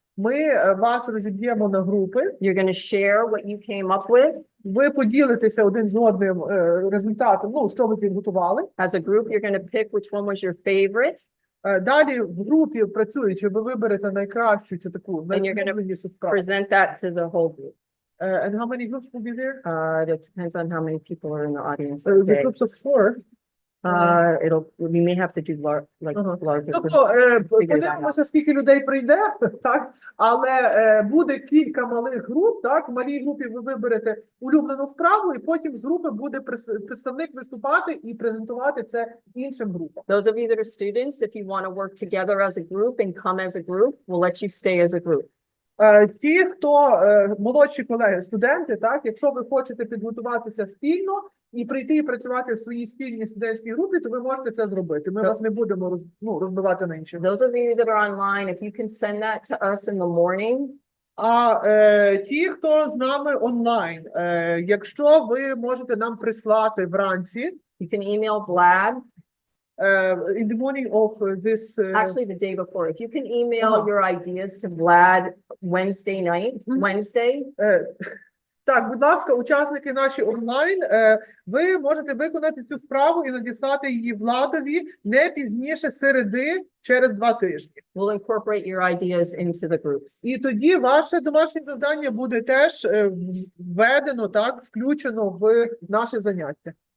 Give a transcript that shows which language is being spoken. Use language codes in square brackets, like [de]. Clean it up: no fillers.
[uk] Ми вас розіб'ємо на групи. [en] You're going to share what you came up with. [uk] Ви поділитеся один з одним результатом, що ви підготували. [en] As a group, you're going to pick which one was your favorite. [uk] Далі в групі працюючи, ви виберете найкращу чи таку найулюбленішу справу. [en] Present that to the whole group. And how many groups will be there? It depends on how many people are in the audience. The that day. groups of 4. We may have to do larger. [uk] Тобто, [en] figure that out. [uk] подивимося, скільки людей прийде, так? Але буде кілька малих груп, так? В малій групі ви виберете улюблену вправу, і потім з групи буде представник виступати і презентувати це іншим групам. [en] Those of you that are students, if you want to work together as a group and come as a group, we'll let you stay as a group. [uk] Ті, хто молодші колеги, студенти, так, якщо ви хочете підготуватися спільно і прийти і працювати в своїй спільній студентській групі, то ви можете це зробити. Ми вас не будемо розбивати на інші. [en] Those of you that are online, if you can send that to us in the morning. [uk] А ті, хто з нами онлайн, якщо ви можете нам прислати вранці, [en] You can email Vlad. In the morning of this... Actually, the day before. If you can email your ideas to Vlad Wednesday night, Wednesday. [uk] Так, будь ласка, учасники наші онлайн, ви можете виконати цю вправу і надіслати її Владові не пізніше середи через 2 тижні. [en] We'll incorporate your ideas into the groups. [uk] І тоді ваше домашнє завдання буде теж введено, так, включено в наше заняття.